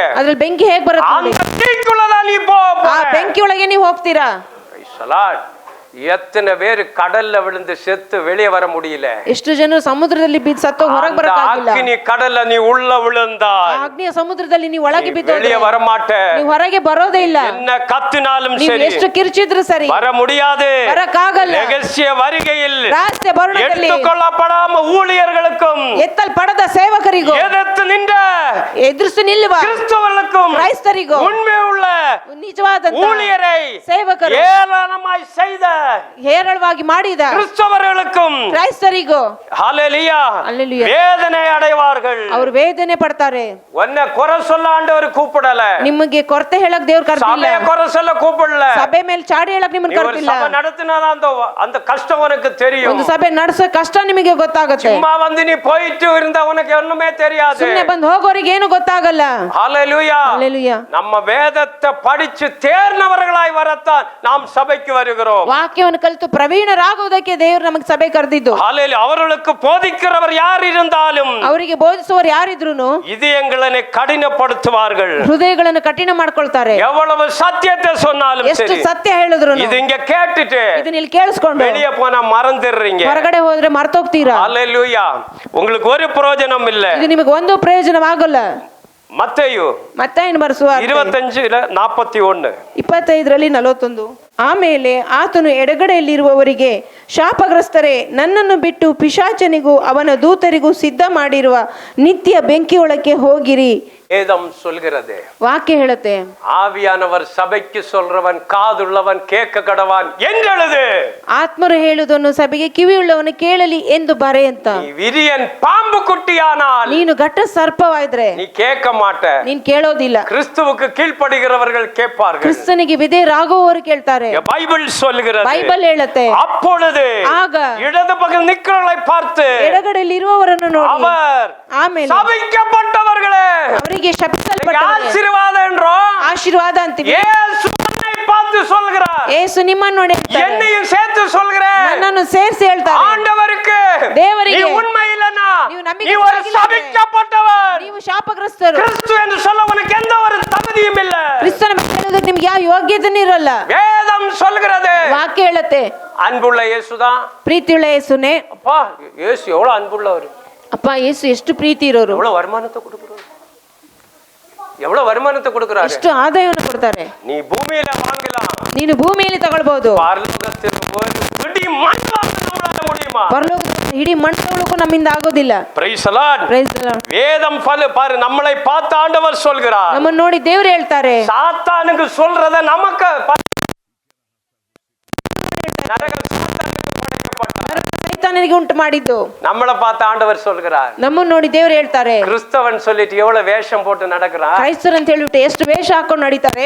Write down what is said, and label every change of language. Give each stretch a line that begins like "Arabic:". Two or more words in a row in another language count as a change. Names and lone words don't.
Kannada: ಅದ್ರಲ್ಲಿ ಬೆಂಕಿ ಹೇಗ್ ಬರುತ್ತೆ ನೋಡಿ.
Tamil: அந்த தீக்குள்ளதான் நீ போ.
Kannada: ಆ ಬೆಂಕಿ ಒಳಗೆ ನೀವು ಹೋಗ್ತೀರಾ.
English: Praise the Lord.
Tamil: எத்தனை பேர் கடல்ல விழுந்து செத்து வெளியே வர முடியல.
Kannada: ಎಷ್ಟು ಜನರು ಸಮುದ್ರದಲ್ಲಿ ಬಿದ್ದು ಸತ್ತು ಹೊರಗೆ ಬರಕ್ಕಾಗಿಲ್ಲ.
Tamil: அக்கினி கடல்ல நீ உள்ள விழுந்தாய்.
Kannada: ಅಗ್ನಿಯ ಸಮುದ್ರದಲ್ಲಿ ನೀವು ಒಳಗೆ ಬಿದ್ದು
Tamil: வெளியே வர மாட்டே.
Kannada: ನೀವು ಹೊರಗೆ ಬರೋದೇ ಇಲ್ಲ.
Tamil: என்ன கத்தினாலும்
Kannada: ನೀವು
Tamil: சரி
Kannada: ಎಷ್ಟು ಕಿರ್ಚಿದ್ರು ಸರಿ
Tamil: வர முடியாது.
Kannada: ಬರಕ್ಕಾಗಲ್ಲ.
Tamil: ரகசிய வருகையில்
Kannada: ರಹಸ್ಯ ಬರುಣದಲ್ಲಿ
Tamil: எடுத்துக்கொள்ளப்படாம ஊழியர்களுக்கும்
Kannada: ಎತ್ತಲ್ಪಡದ ಸೇವಕರಿಗೂ
Tamil: எதிர்த்து நின்ற
Kannada: ಎದುರಿಸಿ ನಿಲ್ಲುವ
Tamil: கிறிஸ்தவர்களுக்கும்
Kannada: ಕ್ರೈಸ್ತರಿಗೂ
Tamil: உண்மை உள்ள
Kannada: ನಿಜವಾದ
Tamil: ஊழியரை
Kannada: ಸೇವಕರು
Tamil: ஏளனமாய் செய்த
Kannada: ಹೇರಳವಾಗಿ ಮಾಡಿದ
Tamil: கிறிஸ்தவர்களுக்கும்
Kannada: ಕ್ರೈಸ್ತರಿಗೂ
Tamil: ஹல்லேலூயா ஹல்லேலூயா வேதனை அடைவார்கள்.
Kannada: ಅವರು ವೇದನೆ ಪಡ್ತಾರೆ.
Tamil: உன்னை குறை சொல்ல ஆண்டவர் கூப்பிடல.
Kannada: ನಿಮಗೆ ಕೊರತೆ ಹೇಳಕ್ ದೇವ್ರು ಕರ್ದಿಲ್ಲ.
Tamil: சபையை குறை சொல்ல கூப்பிடல.
Kannada: ಸಭೆ ಮೇಲೆ ಚಾಡಿ ಹೇಳಕ್ ನಿಮ್ಮನ್ನ
Tamil: ஒரு
Kannada: ಕರ್ದಿಲ್ಲ.
Tamil: சபை நடத்தினா அந்த கஷ்டம் உனக்கு தெரியும்.
Kannada: ಒಂದು ಸಭೆ ನಡೆಸೋ ಕಷ್ಟ ನಿಮಗೆ ಗೊತ್ತಾಗುತ್ತೆ.
Tamil: சும்மா வந்து நீ போயிட்டு இருந்தா உனக்கு ஒண்ணுமே தெரியாது.
Kannada: ಸುಮ್ಮನೆ ಬಂದು ಹೋಗೋರಿಗೆ ಏನು ಗೊತ್ತಾಗಲ್ಲ.
Tamil: ஹல்லேலூயா. ஹல்லேலூயா. நம்ம வேதத்தை படிச்சு தேர்ந்தவர்களாய் வரத்தான் நாம் சபைக்கு வருகிறோம்.
Kannada: ವಾಕ್ಯವನ್ನು ಕಲಿತು ಪ್ರವೀಣರಾಗುವುದಕ್ಕೆ ದೇವರು ನಮಗೆ ಸಭೆ ಕರೆದಿದ್ದು.
Tamil: ஹalleluya. அவர்களுக்கு போதிக்கிறவர் யார் இருந்தாலும்
Kannada: ಅವರಿಗೆ ಬೋಧಿಸುವವರು ಯಾರಿದ್ರು
Tamil: இதயங்களை கடினப்படுத்துவார்கள்.
Kannada: ಹೃದಯಗಳನ್ನು ಕಠಿಣ ಮಾಡ್ಕೊಳ್ತಾರೆ.
Tamil: எவ்வளவு சத்தியத்தை சொன்னாலும்
Kannada: ಎಷ್ಟು
Tamil: சரி,
Kannada: ಸತ್ಯ ಹೇಳಿದ್ರು
Tamil: இது இங்க கேட்டுட்டு
Kannada: ಇದನ್ನ ಇಲ್ಲಿ ಕೇಳಿಸ್ಕೊಂಡು
Tamil: வெளியே போனா மறந்துடுறீங்க.
Kannada: ಹೊರಗಡೆ ಹೋದ್ರೆ ಮರ್ತೋಗ್ತೀರಾ.
Tamil: ஹalleluya. உங்களுக்கு ஒரு பிரயோஜனம் இல்ல.
Kannada: ಇದು ನಿಮಗೆ ಒಂದು ಪ್ರಯೋಜನವಾಗಲ್ಲ.
Tamil: மத்தேயு
Kannada: ಮತ್ತಾಯನ ಬರೆಸುವ 25:41 25:41. ಆಮೇಲೆ ಆತನು ಎಡಗಡೆಯಲ್ಲಿರುವವರಿಗೆ, ಶಾಪಗ್ರಸ್ತರೇ, ನನ್ನನ್ನು ಬಿಟ್ಟು ಪಿಶಾಚನಿಗೂ ಅವನ ದೂತರಿಗೂ ಸಿದ್ಧ ಮಾಡಿರುವ ನಿತ್ಯ ಬೆಂಕಿಯೊಳಕ್ಕೆ ಹೋಗಿರಿ.
Tamil: வேதம் சொல்கிறது,
Kannada: ವಾಕ್ಯ ಹೇಳುತ್ತೆ,
Tamil: ஆவியானவர் சபைக்கு சொல்றவன் காதுள்ளவன் கேட்க கடவான் என்றெழுது.
Kannada: ಆತ್ಮರು ಹೇಳುವುದನ್ನು ಸಭೆಗೆ ಕಿವಿಯುಳ್ಳವನು ಕೇಳಲಿ ಎಂದು ಬರೆ ಅಂತ.
Tamil: நீ விரியன் பாம்பு குட்டியானால்
Kannada: ನೀನು ಘಟ್ಟ ಸರ್ಪವಾದ್ರೆ
Tamil: நீ கேட்க மாட்ட.
Kannada: ನೀನ್ ಕೇಳೋದಿಲ್ಲ.
Tamil: கிறிஸ்துவுக்கு கீழ்ப்படுகிறவர்கள் கேட்பார்கள்.
Kannada: ಕ್ರಿಸ್ತನಿಗೆ ವಿಧೇಯರಾಗುವವರು ಕೇಳ್ತಾರೆ.
Tamil: பைபிள் சொல்கிறது,
Kannada: ಬೈಬಲ್ ಹೇಳುತ್ತೆ,
Tamil: அப்பொழுது
Kannada: ಆಗ
Tamil: இடது பக்கம் நிக்கிறவர்களை பார்த்து
Kannada: ಎಡಗಡೆಯಲ್ಲಿ ಇರುವವರನ್ನು ನೋಡಿ
Tamil: அவர்
Kannada: ಆಮೇಲೆ
Tamil: சபிக்கப்பட்டவர்களே,
Kannada: ಅವರಿಗೆ ಶಪಿಸಲ್ಪಟ್ಟವರೇ,
Tamil: ஆசீர்வாதம் என்றோம்
Kannada: ಆಶೀರ್ವಾದ ಅಂತೀವಿ.
Tamil: இயேசு உன்னை பார்த்து சொல்கிறார்,
Kannada: ಯೇಸು ನಿಮ್ಮನ್ನು ನೋಡಿ ಹೇಳ್ತಾರೆ,
Tamil: என்னையும் சேர்த்து சொல்கிறேன்,
Kannada: ನನ್ನನ್ನು ಸೇರಿಸಿ ಹೇಳ್ತಾರೆ,
Tamil: ஆண்டவருக்கு
Kannada: ದೇವರಿಗೆ
Tamil: நீ உண்மை இல்லனா
Kannada: ನೀವು ನಂಬಿಕೆ
Tamil: நீ ஒரு
Kannada: ಇಲ್ಲದೆ
Tamil: சபிக்கப்பட்டவர்.
Kannada: ನೀವು ಶಾಪಗ್ರಸ್ತರು.
Tamil: கிறிஸ்து என்று சொல்ல உனக்கு எந்த ஒரு தகுதியும் இல்ல.
Kannada: ಕ್ರಿಸ್ತನ ಬಗ್ಗೆ ಹೇಳೋದಕ್ಕೆ ನಿಮ್ಗೆ ಯಾವ ಯೋಗ್ಯತೆನೂ ಇರಲ್ಲ.
Tamil: வேதம் சொல்கிறது,
Kannada: ವಾಕ್ಯ ಹೇಳುತ್ತೆ,
Tamil: அன்புள்ள இயேசுதான்.
Kannada: ಪ್ರೀತಿಯುಳ್ಳ ಯೇಸುನೇ.
Tamil: அப்பா இயேசு எவ்வளவு அன்புள்ளவர்,
Kannada: ಅಪ್ಪ ಯೇಸು ಎಷ್ಟು ಪ್ರೀತಿ ಇರೋರು,
Tamil: எவ்வளவு வருமானத்தை கொடுக்கிறார், எவ்வளவு வருமானத்தை கொடுக்கிறாரு.
Kannada: ಎಷ್ಟು ಆದಾಯವನ್ನು ಕೊಡ್ತಾರೆ.
Tamil: நீ பூமியில வாங்கலாம்,
Kannada: ನೀನು ಭೂಮಿಯಲ್ಲಿ ತಗೊಳ್ಬಹುದು,
Tamil: பரலோகத்தில் போய் இடி மண் வாங்க நம்மளால முடியுமா?
Kannada: ಪರಲೋಕದ ಇಡೀ ಮಣ್ಣು ತಗೊಳ್ಳೋಕು ನಮ್ಮಿಂದ ಆಗೋದಿಲ್ಲ.
English: Praise the Lord. Praise the Lord.
Tamil: வேதம் பாரு, நம்மளை பார்த்து ஆண்டவர் சொல்கிறார்.
Kannada: ನಮ್ಮನ್ನು ನೋಡಿ ದೇವರು ಹೇಳ್ತಾರೆ,
Tamil: சாத்தானுக்கு சொல்றத நமக்கு நரகம் சாத்தானுக்கு படைக்கப்பட்டார்.
Kannada: ಸೈತಾನನಿಗೆ ಉಂಟು ಮಾಡಿದ್ದು
Tamil: நம்மளை பார்த்து ஆண்டவர் சொல்கிறார்.
Kannada: ನಮ್ಮನ್ನು ನೋಡಿ ದೇವರು ಹೇಳ್ತಾರೆ,
Tamil: கிறிஸ்தவன் சொல்லிட்டு எவ்வளவு வேஷம் போட்டு நடக்கிறார்.
Kannada: ಕ್ರೈಸ್ತರು ಅಂತ ಹೇಳಿಬಿಟ್ಟು ಎಷ್ಟು ವೇಷ ಹಾಕೊಂಡು ನಡೀತಾರೆ.